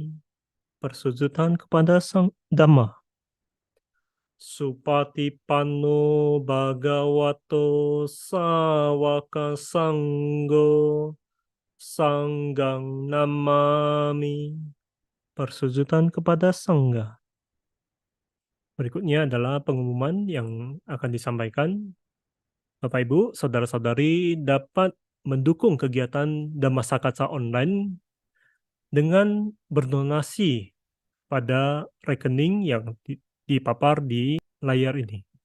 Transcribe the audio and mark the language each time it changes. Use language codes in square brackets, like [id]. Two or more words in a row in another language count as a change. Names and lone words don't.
[id] Persujudan kepada Sang Dhamma. [pi] Supatipanno Bhagavato Sawaka Sanggo Sanggang Namami. [id] Persujudan kepada Sangga. Berikutnya adalah pengumuman yang akan disampaikan. Bapak Ibu, saudara-saudari dapat mendukung kegiatan Dhammasakata online dengan berdonasi pada rekening yang dipapar di layar ini.